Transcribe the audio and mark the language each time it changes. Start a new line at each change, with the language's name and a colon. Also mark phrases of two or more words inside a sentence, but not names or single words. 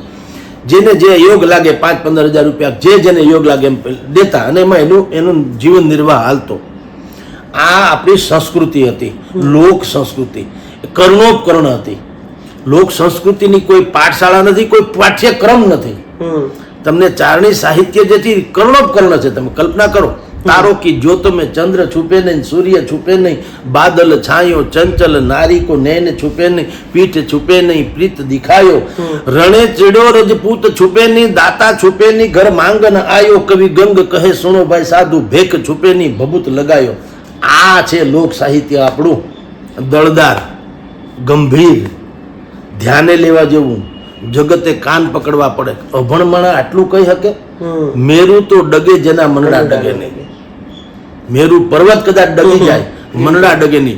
Gujarati: જેને જે યોગ લાગે 5-15 હજાર રૂપિયા જેને યોગ લાગે એમ દેતા, અને એમાં એનું જીવન નિર્વાહ હાલતો. આ આપણી સંસ્કૃતિ હતી, લોક સંસ્કૃતિ, કર્ણોપકર્ણ હતી. લોક સંસ્કૃતિની કોઈ પાઠશાળા નથી, કોઈ પાઠ્યક્રમ નથી. તમને ચારણી સાહિત્ય જે છે કર્ણોપકર્ણ છે. તમે કલ્પના કરો,
Hindi: तारो की ज्योत में चंद्र छुपे नहीं, सूर्य छुपे नहीं, बादल छायो चंचल, नारी को नैन छुपे नहीं, पीठ छुपे नहीं, प्रीत दिखायो, रणे चिड़ो रजपूत छुपे नहीं, दाता छुपे नहीं, घर मांगन आयो, कवि गंग कहे सुनो भाई साधु, भेक छुपे नहीं, भभूत लगायो.
Gujarati: આ છે લોક સાહિત્ય આપણું, દળદાર, ગંભીર, ધ્યાને લેવા જેવું, જગતે કાન પકડવા પડે. અભણમણા આટલું કહી શકે? મેરુ તો ડગે જેના મનડા ડગે નહીં. મેરુ પર્વત કદાચ ડગી જાય, મનડા ડગે નહીં.